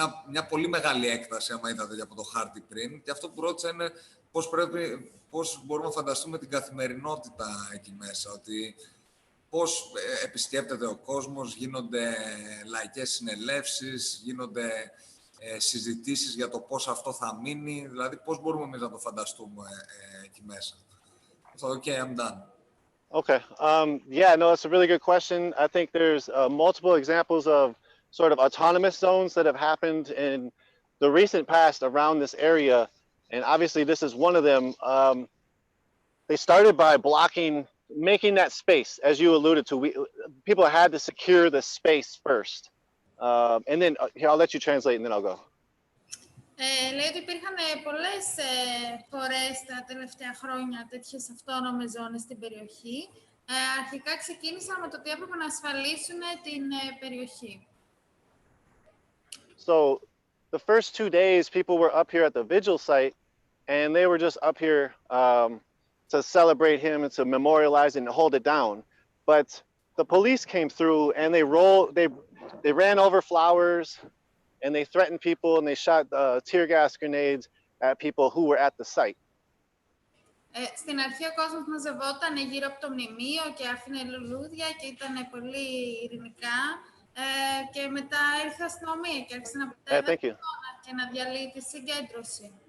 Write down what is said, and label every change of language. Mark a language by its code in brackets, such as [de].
[el] Μια πολύ μεγάλη έκταση, άμα είδατε από το χάρτη πριν. Και αυτό που ρώτησα είναι πώς μπορούμε να φανταστούμε την καθημερινότητα εκεί μέσα. Ότι πώς επισκέπτεται ο κόσμος, γίνονται λαϊκές συνελεύσεις, γίνονται συζητήσεις για το πώς αυτό θα μείνει. Δηλαδή πώς μπορούμε εμείς να το φανταστούμε εκεί μέσα. [en] So, okay, I'm done. Okay. Yeah, no, it's a really good question. I think there's multiple examples of sort of autonomous zones that have happened in the recent past around this area. And obviously this is one of them. They started by making that space, as you alluded to. People had to secure the space first. And then, here, I'll let you translate and then I'll go. [el] Λέει ότι υπήρχαν πολλές φορές τα τελευταία χρόνια τέτοιες αυτόνομες ζώνες στην περιοχή. Αρχικά ξεκίνησαν με το ότι έπρεπε να ασφαλίσουν την περιοχή. [en] So the first 2 days, people were up here at the vigil site, and they were just up here to celebrate him and to memorialize and hold it down. But the police came through and they ran over flowers, and they threatened people, and they shot tear gas grenades at people who were at the site. [el] Στην αρχή ο κόσμος μαζευόταν γύρω από το μνημείο και άφηνε λουλούδια και ήταν πολύ ειρηνικά. Και μετά ήρθε η αστυνομία και άρχισε να πετάει και να διαλύει τη συγκέντρωση.